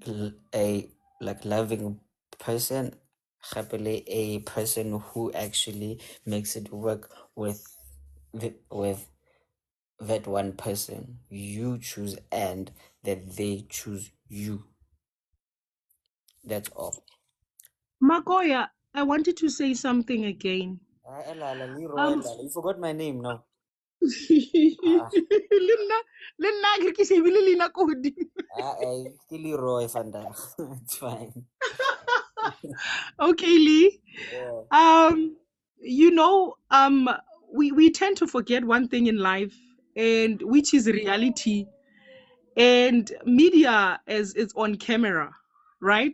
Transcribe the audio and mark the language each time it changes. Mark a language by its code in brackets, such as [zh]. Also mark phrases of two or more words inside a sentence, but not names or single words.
[en] a like loving person, happily a person who actually makes it work with with that one person you choose and that they choose you. That's all. Makoya, I wanted to say something again. Leroy, Um, you forgot my name now. le Ah, [tn] nna le nna ke re ke shebile leina ko godimo. [en] ke Leroy Vandag. It's fine. Okay, Lee. Yeah. You know, we tend to forget one thing in life, and which is reality. And media is on camera, right?